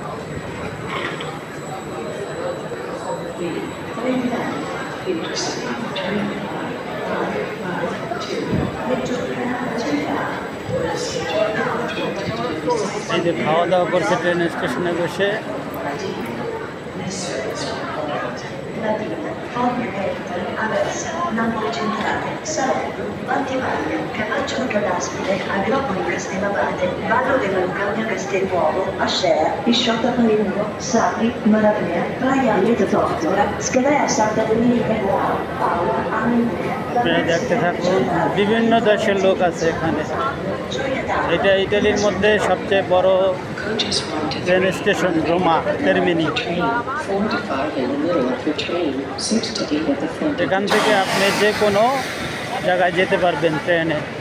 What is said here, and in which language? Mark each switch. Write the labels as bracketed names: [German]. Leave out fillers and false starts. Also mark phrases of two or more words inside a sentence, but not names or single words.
[Bangla] এই যে খাওয়া দাওয়া করছে ট্রেন স্টেশনে বসে। Napoli Centrale, Salerno, Battipaglia, Carpaccio Caдаspide, Agropoli Castellabate, Vallo della Lucania Castelnuovo, Ascea, Pisciotta Palinuro, Sapri, Malavea, Praia Aleta Tortora, Scalea Santa Domenica Paola, Amenea। দেখতে থাকুন, বিভিন্ন দেশের লোক আছে এখানে। এটা ইতালির মধ্যে সবচেয়ে বড় ট্রেন স্টেশন রোমা ত্রেমিনি। এখান থেকে আপনি যে কোনো জায়গায় যেতে পারবেন ট্রেনে।